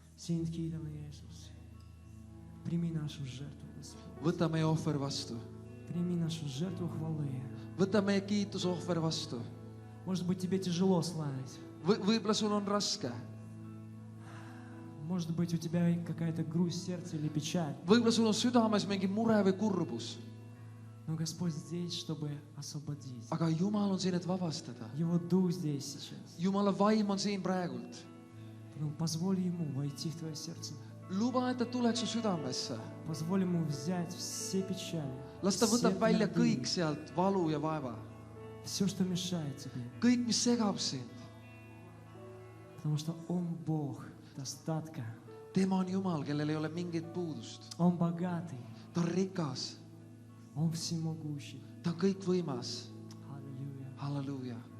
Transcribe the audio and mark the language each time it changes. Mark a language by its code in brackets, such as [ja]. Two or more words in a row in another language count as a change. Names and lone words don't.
[et] Sind kiidame Jeesus. [ru] Прими нашу жертву, Господь. [et] võta meie ohver vastu. [ru] Прими нашу жертву хвалы. [et] Võta meie kiitusohver vastu. [ru] Может быть, тебе тяжело славить. [et] Võib-olla sul on raske. [ru] Может быть, у тебя какая-то грусть сердца или печаль. [et] Võib-olla sul on südames mingi mure või kurbus. [ru] Но Господь здесь, чтобы освободить. [et] Aga Jumal on siin, et vabastada. [ru] Его Дух здесь сейчас. [et] Jumala vaim on siin praegult. [ru] Поэтому позволь Ему войти в твое сердце. [et] Luba, et ta tuleks su südamesse. [ru] Позволь Ему взять все печали, [et] Las ta [ru] все [et] võtab välja [ru] твердыни, [et] kõik sealt valu ja vaeva. [ru] все, что mешает тебе. [et] Kõik, mis segab sind. [ru] Потому что Он Бог достатка. [et] Tema on Jumal, kellel ei ole mingit puudust. [ru] Он богатый. [et] Ta on rikas. [ru] Он всемогущий. [et] Ta on kõikvõimas. [ru] Аллилуйя. [et] Halleluuja.